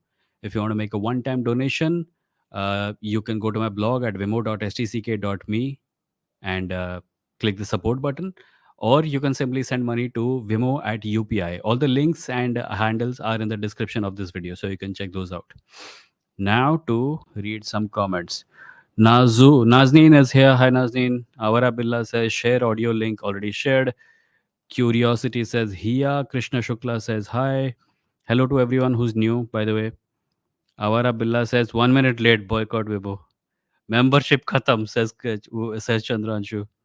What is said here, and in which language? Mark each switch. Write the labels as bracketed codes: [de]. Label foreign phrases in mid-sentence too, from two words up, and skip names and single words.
[en] If you want to make a one-time donation, you can go to my blog at vimo.stck.me and click the support button, or you can simply send money to Vimo at UPI. All the links and handles are in the description of this video, so you can check those out. Now to read some comments. Nazneen is here. Hi Nazneen. Awara Billah says share audio link already shared. Curiosity says Hiya. Krishna Shukla says hi. Hello to everyone who's new, by the way. Awara Billah says 1 minute late, boycott Vibo. Membership khatam, says Chandranshu.